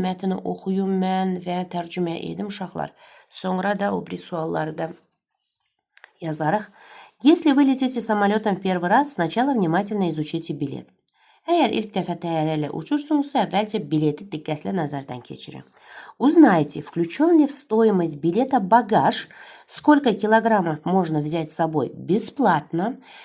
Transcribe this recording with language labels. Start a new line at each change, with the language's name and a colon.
Azerbaijani: Mətni oxuyum mən və tərcümə edim uşaqlar. Sonra da o bir sualları da yazarıq.
Russian: Если вы летите самолетом в первый раз, сначала внимательно изучите билет.
Azerbaijani: Əgər ilk dəfə təyyarə ilə uçursunuzsa, əvvəlcə bileti diqqətlə nəzərdən keçirin.
Russian: Узнайте, включен ли в стоимость билета багаж, сколько килограммов можно взять с собой бесплатно.